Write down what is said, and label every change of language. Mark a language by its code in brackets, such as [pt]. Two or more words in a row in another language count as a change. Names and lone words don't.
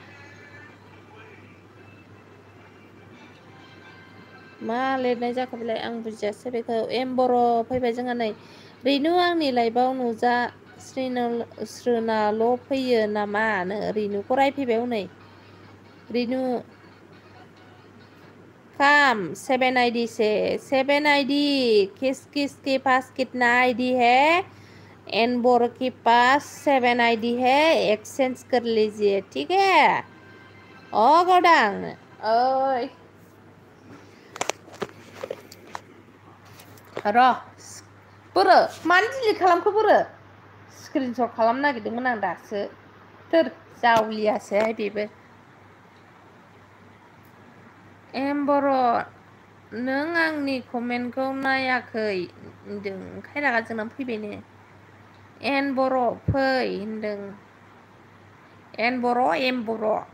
[brx] मा लिरनाय जाखो बेलाय आं बुजियासै बेखौ एम बर' फैबाय जोंहा नै रेनु आंनि लाइफआव नुजा स्रोनाल' फैयो नामानो रेनुखौ रायफैबाय हनै रेनु [hi] काम 7 आईडी से 7 आईडी किस के पास कितना आईडी है एन बोर के पास 7 आईडी है एक्सचेंज कर लीजिए ठीक है [brx] गावदां ओइ र' बोरो मानो डिलिट खालामखो बोरो स्क्रिनशट खालामनो नागिरदोंमोन आं दासो थोर जावलियासोहाय बेबो एम बर' नों आंनि कमेन्टखौ नायाखै होनदों ओंखाय रागा जोंनानै फैबायनो एन बर' फै होनदों एन बर' एम बर'